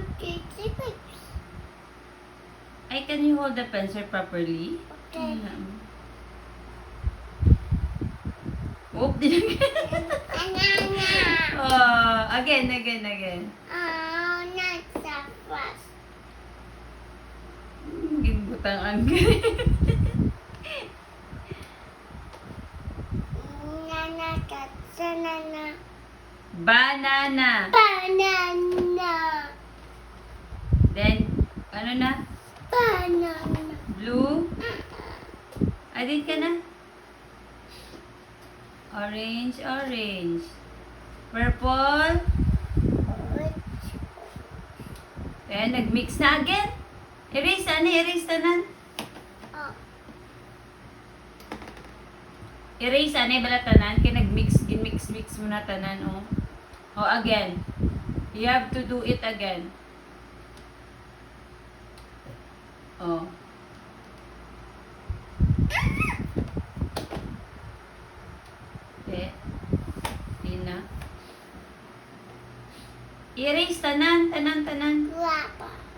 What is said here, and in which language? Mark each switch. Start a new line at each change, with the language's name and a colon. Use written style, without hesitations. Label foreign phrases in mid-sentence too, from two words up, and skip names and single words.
English: Chips. Ay, can you hold the pencil properly? Okay.
Hiligaynon: Oop, dinagyan.
English: Banana. Oh, again. Oh, not so fast.
Hiligaynon: Ginbutang ang galing.
English: Nana, banana. Banana. Banana.
Hiligaynon: Then, ano na?
English: Banana.
Hiligaynon: Blue. Adin ka na?
English: Orange. Purple.
Hiligaynon: Then, nag-mix na again. Erase tanan. Oh. Erase bala tanan. Kaya nag-mix mo na tanan, oh.
English: Oh, again. You have to do it again. Oh. Okay.
Hiligaynon: Tina. Erase tanan. Guapa.